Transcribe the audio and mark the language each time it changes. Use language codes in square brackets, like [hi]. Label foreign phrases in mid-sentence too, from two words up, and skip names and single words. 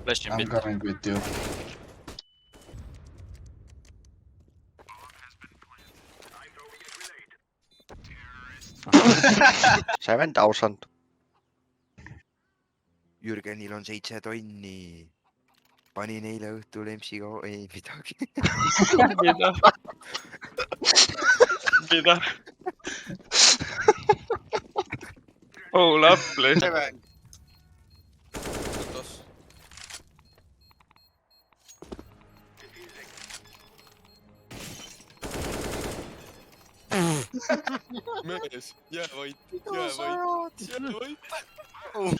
[en] Flash in I'm mid. coming with you. [et] see vend ausalt . Jürgenil on 7 tonni . panin eile õhtul EMS-iga , ei midagi . Mida ? Mida ? [en] Hold up , [et] lihtsalt . Tos . mees , jää vait , jää vait , jää vait .